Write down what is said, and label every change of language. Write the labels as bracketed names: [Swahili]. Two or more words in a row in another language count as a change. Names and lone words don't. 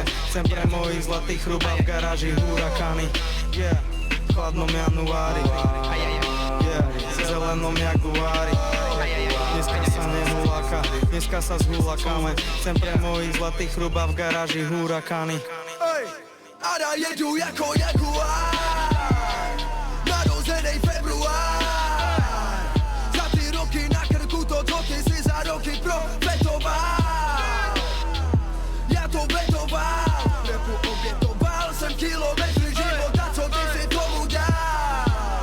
[Slovak] Chcem pre mojich zlatých chruba v garáži hurakány. Yeah, v chladnom januári, yeah, v zelenom jaguári, dneska sa nehuláka, dneska sa zhulákame. Chcem pre mojich zlatých chruba v garáži hurakány. [Czech] A ja jedu jako jaguár, narozenej február. Za ty roky na krku to, co ty si za roky profetoval. Ja to vetoval, repu obětoval jsem kilometry života, co ty si tomu dal.